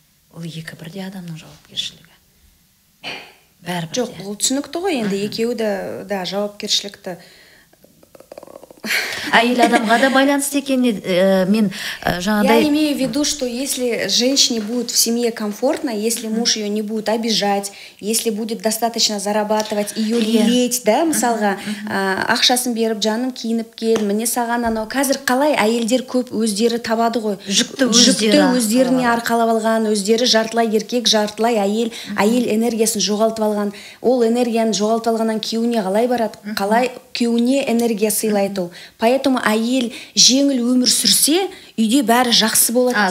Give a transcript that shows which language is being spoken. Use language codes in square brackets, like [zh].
[kk] Ол екі бірдей адамның жауапкершілігі. Бәрібір. Жоқ, ол түсінікті ғой, енді екеуі де жауапкершілікті әйел адамға да байланысты екеніне мен жаңағыдай... [ru] Я имею в виду, что если женщине будет в семье комфортно, если муж ее не будет обижать, если будет достаточно зарабатывать, ее лелеять, да, [kk] мысалға, ақшасын беріп, жаным киініп кел, міне саған анау. Қазір қалай әйелдер көп өздері табады ғой. Жүкті өздеріне арқалап алған, өздері жартылай еркек, жартылай әйел энергиясын жоғалтып алған. Ол энергияны жоғалтып алғаннан күйеуіне қалай барады? Қалай күйеуіне энергия сыйлайды ол? Поэтому әйел жеңіл өмір сүрсе, үйде бәрі жақсы болады.